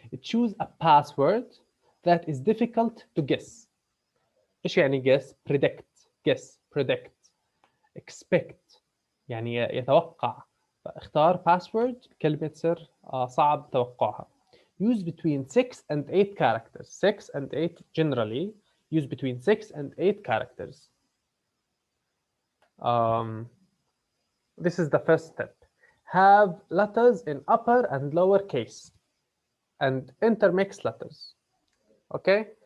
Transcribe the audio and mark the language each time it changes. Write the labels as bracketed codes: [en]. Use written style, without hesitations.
[en] Choose a password that is difficult to guess. [ar] ايش يعني guess؟ [en] predict. guess predict expect [ar] يعني يتوقع. فاختار password كلمة سر صعب توقعها. [en] Use between 6 and 8 characters. 6 and 8 generally use between 6 and 8 characters. This is the first step. Have letters in upper and lower case and intermix letters. Okay?